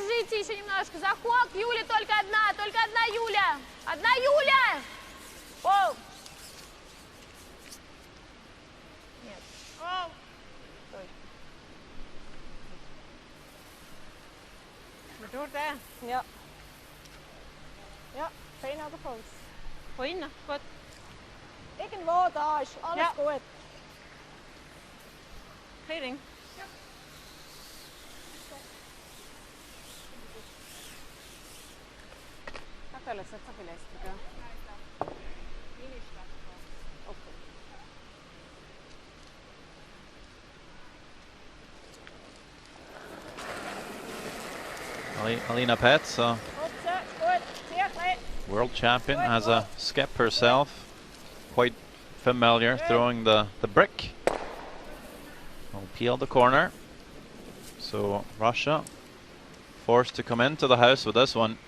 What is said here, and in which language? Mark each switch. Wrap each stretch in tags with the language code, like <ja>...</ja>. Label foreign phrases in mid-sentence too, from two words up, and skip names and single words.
<ru>Подождите еще немножко. Заход, Юля только одна Юля. Одна Юля. Оу. Нет. Оу. Стой.</ru> <nl>Wat doet hij? Ja. Ja, fijn naar de poot. Fijn, goed.</nl> <de>Irgendwo da ist alles Ja. gut.</de> <nl>Kleding.</nl> <de>Natürlich, das ist so viel lästiger. Okay.</de> <en>Alina Pets,</en> <de>Gut, sehr gut.</de> <en>world champion, has a skip herself. Quite familiar throwing the brick. Will peel the corner. So Russia forced to come into the house with this one.</en>